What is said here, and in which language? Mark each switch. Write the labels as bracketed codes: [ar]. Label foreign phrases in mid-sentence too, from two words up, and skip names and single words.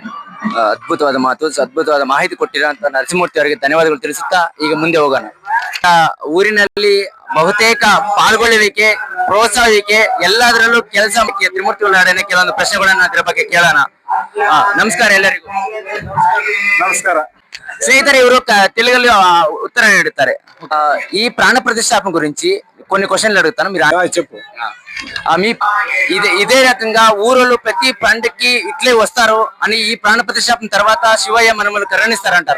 [kn] ಅದ್ಭುತವಾದ ಮಾತು, ಅದ್ಭುತವಾದ ಮಾಹಿತಿ ಕೊಟ್ಟಿರೋಂತ ನರಸಿಂಹಮೂರ್ತಿ ಅವರಿಗೆ ಧನ್ಯವಾದಗಳು ತಿಳಿಸುತ್ತಾ ಈಗ ಮುಂದೆ ಹೋಗೋಣ. ಊರಿನಲ್ಲಿ ಬಹುತೇಕ ಪಾಲ್ಗೊಳ್ಳುವಿಕೆ, ಪ್ರೋತ್ಸಾಹಿಕೆ ಎಲ್ಲದರಲ್ಲೂ ಕೆಲಸ ತ್ರಿಮೂರ್ತಿ ಒಳಗಡೆ ಕೆಲವೊಂದು ಪ್ರಶ್ನೆಗಳನ್ನ ಅದರ ಬಗ್ಗೆ ಕೇಳೋಣ. ನಮಸ್ಕಾರ ಎಲ್ಲರಿಗೂ. ನಮಸ್ಕಾರ [te] స్నేహితులు ఎవరు తెలుగులో ఉత్తరం అడుగుతారు. ఈ ప్రాణ ప్రతిష్టాపన గురించి కొన్ని క్వశ్చన్లు అడుగుతాను, మీరు చెప్పు. మీ ఇదే రకంగా ఊరోళ్ళు ప్రతి పండుగకి ఇట్లే వస్తారు అని ఈ ప్రాణ ప్రతిష్టాపన తర్వాత శివయ్య మనల్ని కరుణిస్తారంటారా?